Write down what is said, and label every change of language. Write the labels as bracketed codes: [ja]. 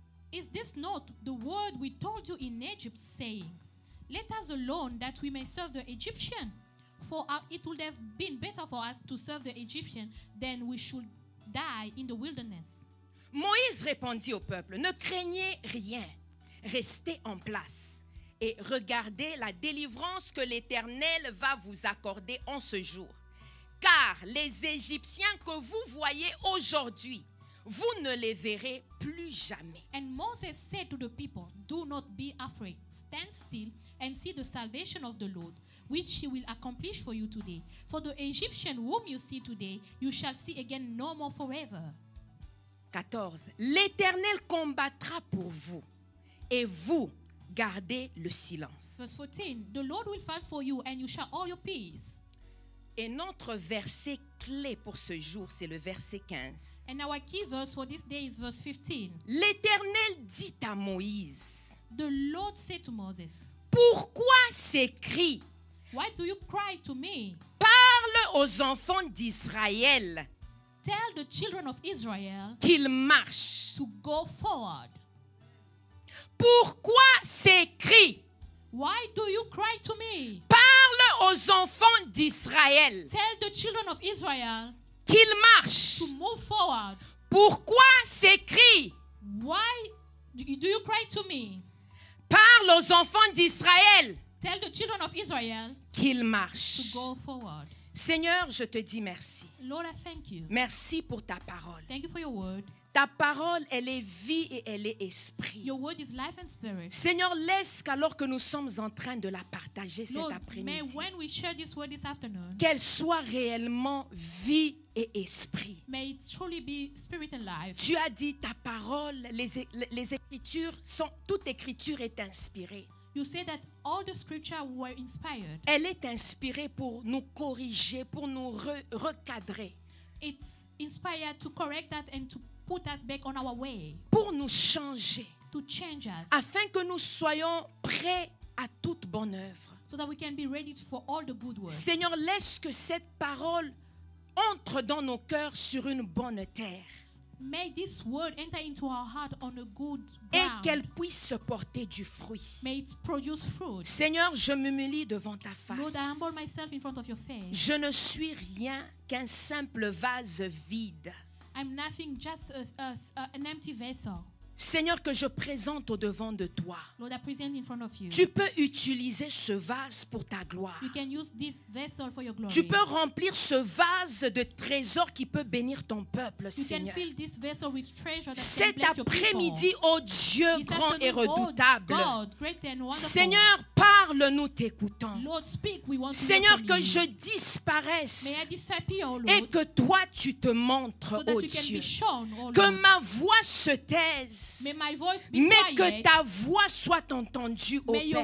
[en] Is this not the word we told you in Egypt, saying, let us alone that we may serve the Egyptian? For it would have been better for us to serve the Egyptian than we should die in the wilderness. [fr] Moïse répondit au peuple, ne craignez rien, restez en place et regardez la délivrance que l'Éternel va vous accorder en ce jour. Car les Égyptiens que vous voyez aujourd'hui, vous ne les verrez plus jamais. [en] And Moses said to the people, do not be afraid, stand still and see the salvation of the Lord, which he will accomplish for you today. For the Egyptian whom you see today, you shall see again no more forever. 14. [fr] L'Éternel combattra pour vous et vous gardez le silence. [en] Verse 14, the Lord will fight for you and you shall hold your peace. [fr] Et notre verset clé pour ce jour, c'est le verset 15. [en] And our key verse for this day is verse 15. [fr] L'Éternel dit à Moïse, [en] The Lord said to Moses, [fr] pourquoi ces cris? [en] why do you cry to me? [fr] Parle aux enfants d'Israël [en] Tell the children of Israel [fr] qu'ils marchent. [en] to go forward. [fr] Pourquoi ces cris? [en] Why do you cry to me? [fr] Parle aux enfants d'Israël [en] Tell the children of Israel [fr] qu'ils marchent. [en] to move forward. [fr] Pourquoi ces cris? [en] Why do you cry to me? [fr] Parle aux enfants d'Israël [en] Tell the children of Israel [fr] qu'ils [en] to [fr] marchent. [en] go forward. [fr] Seigneur, je te dis merci. [en] Lord, I thank you. [fr] Merci pour ta parole. [en] Thank you for your word. [fr] Ta parole, elle est vie et elle est esprit. [en] Your word is life and spirit. [fr] Seigneur, laisse qu'alors que nous sommes en train de la partager cet [en] Lord, may [fr] après-midi, [en] when we share this word this afternoon, [fr] qu'elle soit réellement vie et esprit. [en] may it truly be spirit and life. [fr] Tu as dit ta parole, les écritures sont, toute écriture est inspirée. [en] You say that all the scripture were inspired. [fr] Elle est inspirée pour nous corriger, pour nous recadrer, [en] It's inspired to correct that and to put us back on our way, [fr] pour nous changer, [en] to change us, [fr] afin que nous soyons prêts à toute bonne œuvre. [en] so that we can be ready for all the good work. [fr] Seigneur, laisse que cette parole entre dans nos cœurs sur une bonne terre [en] May this word enter into our heart on a good [fr] et [en] ground. [fr] qu'elle puisse porter du fruit. [en] May it produce fruit. [fr] Seigneur, je m'humilie devant ta [en] Lord, I [fr] face. [en] humble myself in front of your face. [fr] Je ne suis rien qu'un simple vase vide. [en] I'm nothing, just an empty vessel. [fr] Seigneur, que je présente au devant de toi. [en] Lord, I present in front of you. [fr] Tu peux utiliser ce vase pour ta gloire. [en] You can use this vessel for your glory. [fr] Tu peux remplir ce vase de trésors qui peut bénir ton peuple, [en] You can [fr] Seigneur. [en] fill this vessel with treasure that can [fr] Cet [en] bless your people. [fr] après-midi, ô Dieu [en] This [fr] grand et [en] afternoon, oh [fr] redoutable, [en] God, great and wonderful. [fr] Seigneur, parle, nous t'écoutons. [en] Lord, speak. We want [fr] Seigneur, [en] to hear [fr] que [en] from [fr] je [en] you. [fr] disparaisse [en] May I disappear, oh Lord, [fr] et que toi, tu te montres, [en] so that [fr] ô [en] you can [fr] Dieu. [en] be shown, oh [fr] Que [en] Lord. [fr] ma voix se taise, [en] May my voice be [fr] mais que [en] quiet. [fr] ta voix soit entendue, ô [en] May your